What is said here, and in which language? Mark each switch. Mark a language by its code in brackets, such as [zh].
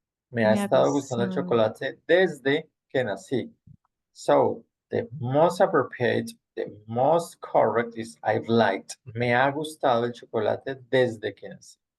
[es] Me ha estado gustando el chocolate desde que nací. [en] So, the most appropriate, the most correct is I've liked. [es] Me ha gustado el chocolate desde que nací.